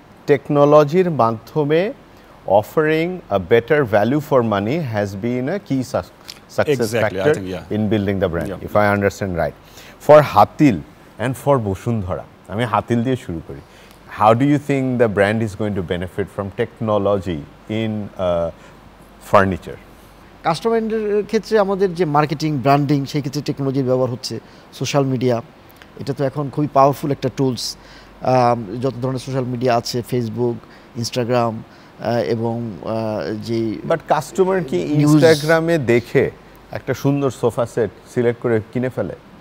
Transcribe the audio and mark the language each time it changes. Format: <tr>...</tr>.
<en>Technologyর মাধ্যমে offering a better value for money has been a key success factor in building the brand, if I understand right. For Hatil and for Boshundhara,</en> <bn>আমি হাতিল দিয়ে শুরু করি.</bn> <en>How do you think the brand is going to benefit from technology in furniture?</en> <bn>কাস্টমারের ক্ষেত্রে আমাদের যে marketing branding, সেই ক্ষেত্রে টেকনোলজির ব্যবহার হচ্ছে। সোশ্যাল মিডিয়া, এটা তো এখন খুবই পাওয়ারফুল একটা টুলস। যত ধরনের সোশ্যাল মিডিয়া আছে, ফেসবুক, ইনস্টাগ্রাম, এবং যে বাট কাস্টমার কি ইনস্টাগ্রামে দেখে একটা সুন্দর সোফা সেট সিলেক্ট করে কিনে ফেলে?</bn>